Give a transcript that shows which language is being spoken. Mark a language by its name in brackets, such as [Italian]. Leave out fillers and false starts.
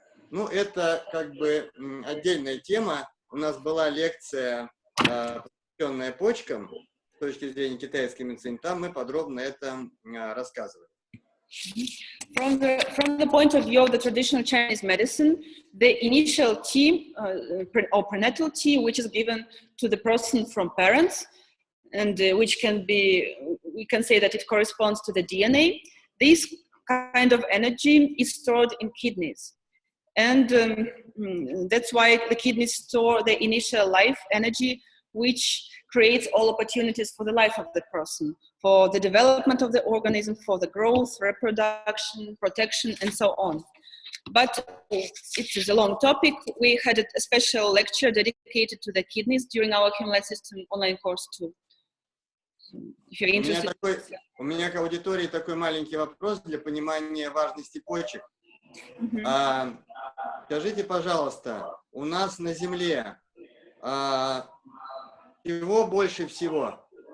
[Russian] Это как бы отдельная тема. У нас была лекция посвященное почкам, с точки зрения китайской медицины, там мы подробно это рассказываем. [English] From the point of view of the traditional Chinese medicine, the initial tea or prenatal tea, which is given to the person from parents, and which can be, we can say that it corresponds to the DNA, this kind of energy is stored in kidneys. And that's why the kidneys store the initial life energy, which creates all opportunities for the life of the person, for the development of the organism, for the growth, reproduction, protection, and so on. But it is a long topic. We had a special lecture dedicated to the kidneys during our Human System online course too. If you're interested. [Russian] У меня к аудитории такой маленький вопрос для понимания важности почек. Скажите, пожалуйста, у нас на Земле чего больше всего?